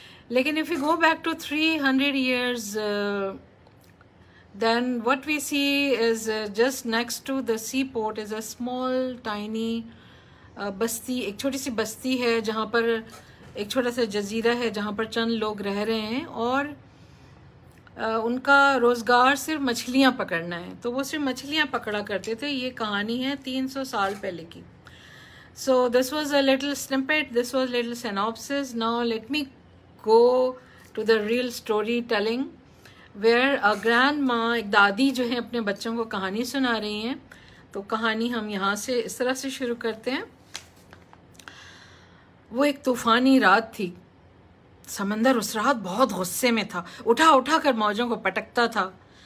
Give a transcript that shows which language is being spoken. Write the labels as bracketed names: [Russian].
[Hindi] लेकिन [English] if you go back to 300 years, then what we see is just next to the seaport is a small tiny [Hindi] बस्ती, एक छोटी सी बस्ती है जहाँ पर एक छोटा सा जजीरा है जहाँ पर चंद लोग रह रहे हैं और उनका रोज़गार सिर्फ मछलियाँ पकड़ना है. तो वो सिर्फ मछलियाँ पकड़ा करते थे. ये कहानी है 300 साल पहले की. [English] So this was a little snippet, this was little synopsis. Now let me go to the real storytelling where a grandma, [Hindi] एक दादी जो है अपने बच्चों को कहानी सुना रही हैं. तो कहानी हम यहाँ से इस तरह से शुरू करते हैं. वो एक तूफानी रात थी. समंदर उस रात बहुत गुस्से में था, उठा उठा कर मौजों को पटकता था.